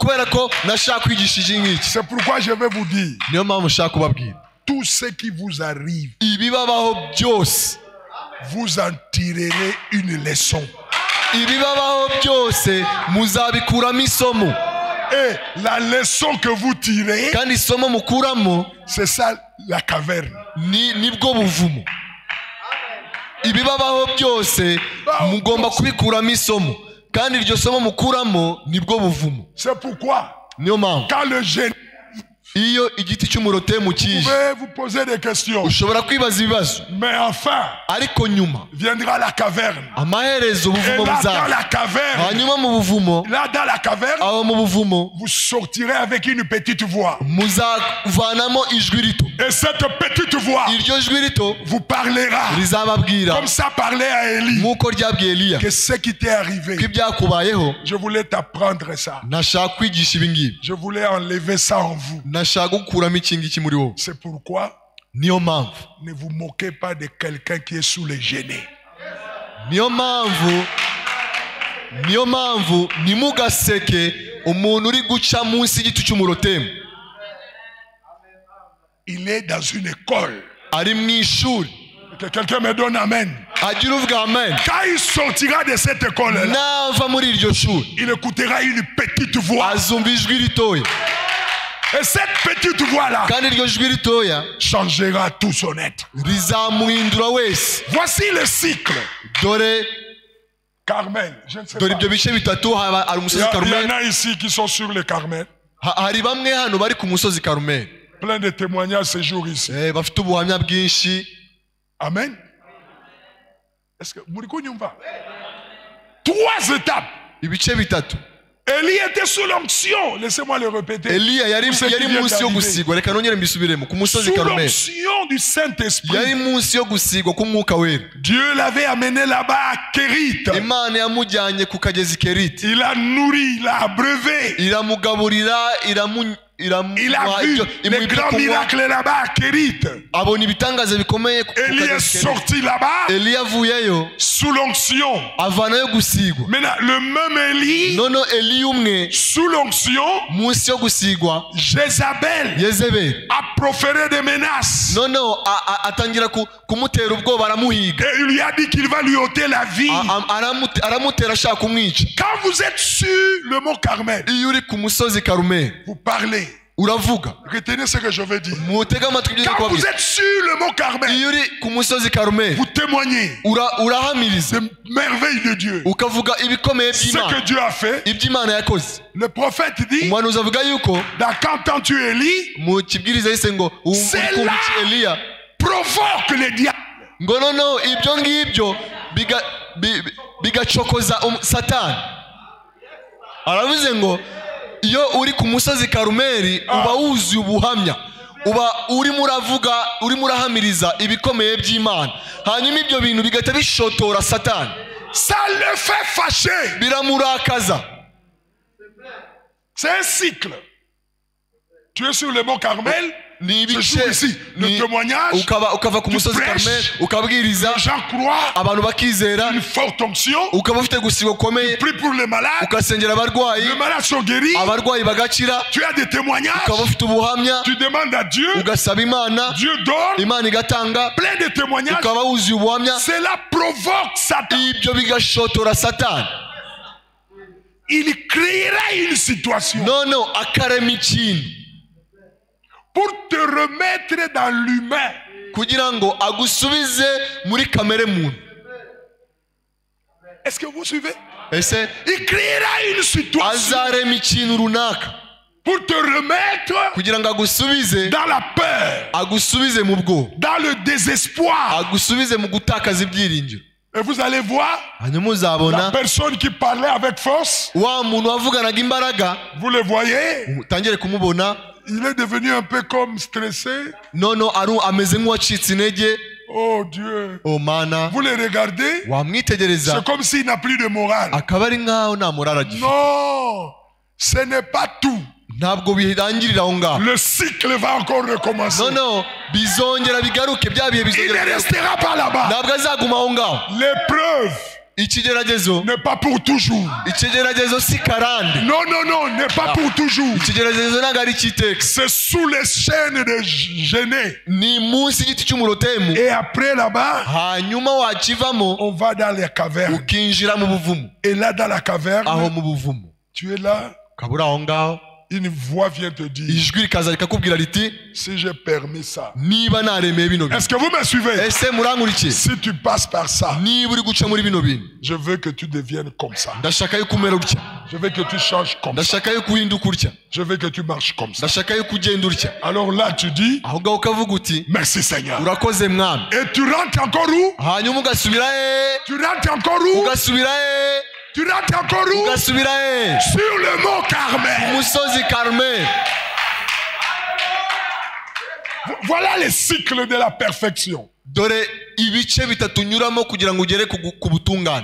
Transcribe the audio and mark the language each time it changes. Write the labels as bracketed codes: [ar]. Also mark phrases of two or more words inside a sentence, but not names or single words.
[fr] C'est pourquoi je vais vous dire tout ce qui vous arrive, vous en tirerez une leçon. Et la leçon que vous tirez, c'est ça la caverne. [rw] Ibibabaho byose mugomba kubikuramo isomo, kandi iryo somo mukuramo nibwo buvumo. [fr] C'est pourquoi quand le gêne, [rw] iyo igiti cy'umurotemu kije, [fr] vous pouvez vous poser des questions. [rw] Ushobora kwibaza ibibazo. [fr] Mais enfin, [rw] ariko nyuma [fr] viendra la caverne. [rw] Amaherezo ubuvumo buzaza. [fr] Dans la caverne, [rw] hanyuma mu buvumo, [fr] là dans la caverne, [rw] aho mu buvumo, [fr] vous sortirez avec une petite voix. [rw] Muzavanamo ijwi rito. [fr] Et cette petite voix [rw] iryo jwi rito [fr] vous parlera [rw] rizababwira [fr] comme ça parlait à Élie. [rw] nk'uko ryabwiye Eliya [fr] Que ce qui t'est arrivé, [rw] ko ibyakubayeho [fr] je voulais t'apprendre ça. [rw] nashaka kwigisha ibi ngibi [fr] Je voulais enlever ça en vous. [rw] nashaka gukuramo iki ngiki muri wowe [fr] C'est pourquoi [rw] niyo mpamvu [fr] ne vous moquez pas de quelqu'un qui est sous les genêts. [rw] niyo mpamvu ntimugaseke umuntu uri guca munsi y'igiti cy'umurotemu. [fr] Il est dans une école. [rw] ari mu ishuri. [fr] Que quelqu'un me donne amen. [rw] agira uvuga amen. [fr] Quand il sortira de cette école-là, [rw] nava muri iryo shuri [fr] il écoutera une petite voix. [rw] azumva ijwi ritoya. [fr] Et cette petite voix-là [rw] kandi iryo jwi ritoya [fr] changera tout son être. [rw] rizamuhindura wese. [fr] Voici le cycle. [rw] dore [fr] Carmel, je ne sais [rw] dore [fr] pas. [rw] ibyo bice bitatu hari [fr] Il [rw] umusozi [fr] y en [rw] Karumeli. [fr] a ici qui sont sur le Carmel. [rw] hari bamwe hano bari ku musozi Karumeli. [fr] Plein de témoignages ce jour ici. [rw] bafite ubuhamya bwinshi. Amen. [fr] Est-ce que Murikunyumva? 3 étapes. [rw] ibice bitatu. [fr] Élie était sous l'onction. Laissez-moi le répéter. [rw] Eliya yari [fr] Pour ceux qui viennent [rw] munsi yo [fr] d'arriver. [rw] gusigwa. reka nongere mbisubiremo ku musozi [fr] Sous [rw] Karumeli. [fr] l'onction du Saint-Esprit. [rw] yari munsi yo gusigwa k'umwuka wera. [fr] Dieu l'avait amené là-bas à Kérit. [rw] imana yamujyanye ku kagezi Keriti. [fr] Il a nourri, il a abreuvé. [rw] iramugaburira [fr] Il a vu les grands miracles là-bas à Kérit. [rw] abona ibitangaza bikomeye ku [fr] Élie est [rw] kagezi Keriti. [fr] sorti là-bas [rw] Eliya avuyeyo [fr] sous l'onction. [rw] avanayo gusigwa. [fr] Maintenant, le même Élie, [rw] noneho Eliya umwe [fr] sous l'onction, [rw] munsi yo gusigwa [fr] Jézabel [rw] Yezebeli [fr] a proféré des menaces. [rw] noneho atangira kumutera ubwoba aramuhiga. [fr] Et il lui a dit qu'il va lui ôter la vie. [rw] aramutera ashaka kumwica. [fr] Quand vous êtes sur le mont Carmel, [rw] iyo uri ku musozi Karumeli [fr] vous parlez. [rw] uravuga. [fr] Retenez ce que je veux dire. [rw] mutega amatwi ibyo [fr] Quand vous [rw] ndikubabwira. [fr] êtes sur le mont Carmel, [rw] iyo uri ku musozi Karumeli [fr] vous témoignez [rw] urahamiriza [fr] des merveilles de Dieu. [rw] ukavuga ibikomeye [fr] Ce que [rw] by'Imana. [fr] Dieu a fait. [rw] ibyo Imana yakoze. [fr] Le prophète dit, [rw] umuhanuzi avuga yuko [fr] dans quand entends-tu Élie, [rw] mu kibwiriza yise ngo [fr] C'est [rw] kumva [fr] là. [rw] Eliya [fr] provoque les diables. [rw] ngo noneho ibyo ngibyo bigacokoza Satani. aravuze ngo iyo uri ku musozi Karumeli uba wuzuye ubuhamya, uba urimo uravuga, urimo urahamiriza ibikomeye by'Imana, hanyuma ibyo bintu bigahita bishotora Satani. [fr] Ça le fait fâcher. [rw] biramurakaza. [fr] C'est un cycle. Tu es sur le mont Carmel, [rw] ni [fr] ce jour ici, le témoignage, [rw] ukava ku musozi [fr] prêches, [rw] Karumeli ukabwiriza, [fr] les gens croient, [rw] abantu bakizera, [fr] une forte onction, [rw] ukaba ufite gusigwa gukomeye, [fr] prie pour les malades, [rw] ugasengera abarwayi, [fr] les malades sont guéris, [rw] abarwayi bagakira, [fr] tu as des témoignages, [rw] ukaba ufite ubuhamya, [fr] tu demandes à Dieu, [rw] ugasaba Imana, [fr] Dieu donne, [rw] Imana igatanga, [fr] plein de témoignages, [rw] ukaba wuzuye ubuhamya, [fr] cela provoque Satan. [rw] ibyo bigashotora Satani. [fr] Il créera une situation [rw] noneho akarema ikintu [fr] pour te remettre dans l'humain. [rw] kugira ngo agusubize muri kamere muntu. [fr] Est-ce que vous suivez? [rw] ese [fr] Il créera une situation [rw] azarema ikintu runaka [fr] pour te remettre [rw] kugira ngo agusubize, [fr] dans la peur, [rw] agusubize mu bwoba, [fr] dans le désespoir. [rw] agusubize mu gutakaza ibyiringiro. [fr] Et vous allez voir [rw] hanyuma [fr] la [rw] uzabona [fr] personne qui parlait avec force, [rw] wa muntu wavuganaga imbaraga, [fr] vous le voyez, [rw] utangire kumubona [fr] il est devenu un peu comme stressé. [rw] noneho ameze nk'uwacitse intege. [fr] Oh Dieu. [rw] o mana, [fr] Vous le regardez, [rw] wamwitegereza [fr] c'est comme s'il n'a plus de morale. [rw] akaba ari nk'aho nta morara agifite. [fr] Non, ce n'est pas tout. [rw] ntabwo birangirira aho ngaho. [fr] Le cycle va encore recommencer. [rw] noneho bizongera bigaruke, bya bihe [fr] Il ne [rw] bizongera bigaruke. [fr] restera pas là-bas. [rw] ntabwo azaguma aho ngaho. [fr] L'épreuve [rw] ikigeragezo [fr] n'est pas pour toujours. [rw] ikigeragezo si karande. [fr] Non, non, non, n'est pas pour toujours. [rw] ikigeragezo ntabwo ari icy'iteka. [fr] C'est sous les chaînes de Genêt. [rw] ni munsi y'igiti cy'umurotemu. [fr] Et après là-bas, [rw] hanyuma wakivamo [fr] on va dans les cavernes. [rw] ukinjira mu buvumo. [fr] Et là, dans la [rw] aho [fr] caverne, [rw] mu buvumo [fr] tu es là, [rw] ukaba uri aho ngaho, [fr] une voix vient te dire, [rw] ijwi rikaza rikakubwira riti [fr] si j'ai permis ça. [rw] niba naremeye bino bintu. [fr] Est-ce que vous me suivez? [rw] ese murankurikiye? [fr] Si tu passes par ça, [rw] niba uri guca muri bino bintu, [fr] je veux que tu deviennes comme ça. [rw] ndashaka yuko umera utya, [fr] Je veux que tu changes comme ça. [rw] ndashaka yuko uhinduka utya, [fr] Je veux que tu marches comme ça. [rw] ndashaka yuko ugenda utya. [fr] Alors là, tu dis, [rw] aho ngaho ukavuga uti [fr] merci Seigneur. [rw] urakoze mwami. [fr] Et tu rentres encore où? [rw] hanyuma ugasubira he, [fr] Tu rentres encore où? [rw] ugasubira he, [fr] Tu rentres encore où? [rw] ugasubira he, [fr] Sur le mont Carmel. [rw] umusozi Karumeli. [fr] Voilà les cycles de la perfection. [rw] dore ibice bitatu nyuramo kugira ngo ugere ku butungane.